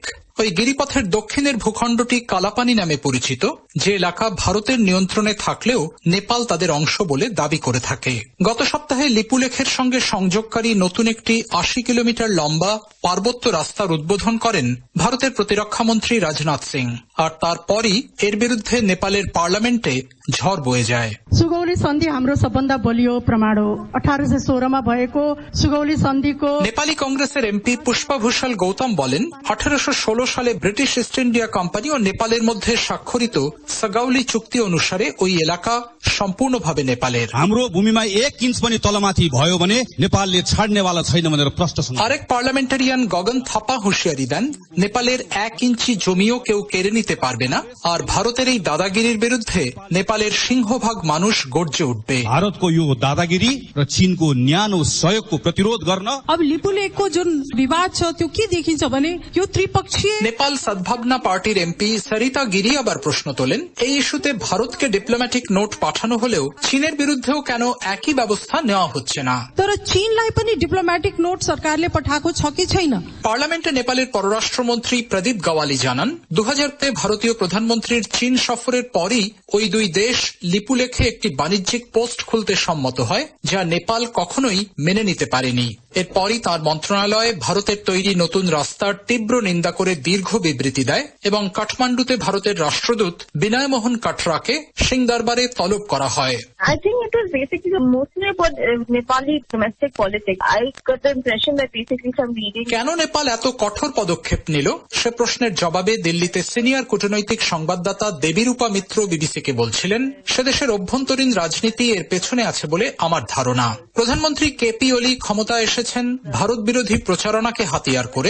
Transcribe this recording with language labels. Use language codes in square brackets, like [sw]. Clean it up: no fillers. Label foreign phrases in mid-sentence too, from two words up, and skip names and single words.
[bn] ওই গিরিপথের দক্ষিণের ভূখণ্ডটি কালাপানি নামে পরিচিত, যে এলাকা ভারতের নিয়ন্ত্রণে থাকলেও নেপাল তাদের অংশ বলে দাবি করে থাকে। গত সপ্তাহে লিপুলেখের সঙ্গে সংযোগকারী নতুন একটি ৮০ কিলোমিটার লম্বা পার্বত্য রাস্তার উদ্বোধন করেন ভারতের প্রতিরক্ষামন্ত্রী রাজনাথ সিং। আর তারপরই এর বিরুদ্ধে নেপালের পার্লামেন্টে ঝড় বয়ে যায়। [ne] सुगौली सन्धि हाम्रो सबभन्दा बलियो प्रमाण हो। 1816 मा भएको सुगौली सन्धिको [bn] নেপালি কংগ্রেসের এমপি পুষ্পাভূষণ গৌতম বলেন, 1816 সালে ব্রিটিশ ইস্ট ইন্ডিয়া কোম্পানি ও নেপালের মধ্যে স্বাক্ষরিত সগাউলি চুক্তি অনুসারে ওই এলাকা সম্পূর্ণভাবে নেপালের। [ne] हाम्रो भूमिमा 1 इन्च पनि तलमाथि भयो भने नेपालले छाड्नेवाला छैन भनेर प्रश्न শুনে। [bn] আরেক পার্লামেন্টারিয়ান গগন থাপা হুঁশিয়ারি দেন, নেপালের 1 ইঞ্চি জমিও কেউ কেড়ে নিতে পারবে না। আর ভারতের এই দাদাগিরির বিরুদ্ধে নেপালের সিংহভাগ মানুষ গর্জে উঠবে। [ne] भारतको यो दादागिरी र चीनको न्यानो सहयोगको प्रतिरोध गर्न। अब लिपुलेखको जुन विवाद छ त्यो के देखिन्छ भने यो त्रिपक्षीय। [bn] নেপাল সদ্ভাবনা পার্টির এমপি সরিতা গিরি আবার প্রশ্ন তোলেন, এই ইস্যুতে ভারতকে [en] diplomatic note [bn] পাঠানো হলেও চীনের বিরুদ্ধেও কেন একই ব্যবস্থা নেওয়া হচ্ছে না। [ne] तर चीनलाई पनि [en] diplomatic note [ne] सरकारले पठाएको छ कि छैन? [bn] পার্লামেন্টে নেপালের পররাষ্ট্রমন্ত্রী প্রদীপ গাওয়ালি জানান, 2000-তে ভারতীয় প্রধানমন্ত্রীর চীন সফরের পরই ওই দুই দেশ লিপুলেখে একটি বাণিজ্যিক পোস্ট খুলতে সম্মত হয়, যা নেপাল কখনোই মেনে নিতে পারেনি। এরপরই তার মন্ত্রণালয় ভারতের তৈরি নতুন রাস্তার তীব্র নিন্দা করে দীর্ঘ বিবৃতি দেয় এবং কাঠমান্ডুতে ভারতের রাষ্ট্রদূত বিনয় মোহন কাটরাকে সিং দরবারে তলব করা হয়। [en] I think it was basically mostly about Nepali domestic politics. I got the impression that basically from reading. [bn] কেন নেপাল এত কঠোর পদক্ষেপ নিল সে প্রশ্নের জবাবে দিল্লিতে সিনিয়র কূটনৈতিক সংবাদদাতা দেবীরূপা মিত্র বিবিসিকে বলছিলেন, সে দেশের অভ্যন্তরীণ রাজনীতি এর পেছনে আছে বলে আমার ধারণা। প্রধানমন্ত্রী কেপি ওলি ক্ষমতায় এসেছেন ভারত বিরোধী প্রচারণাকে হাতিয়ার করে।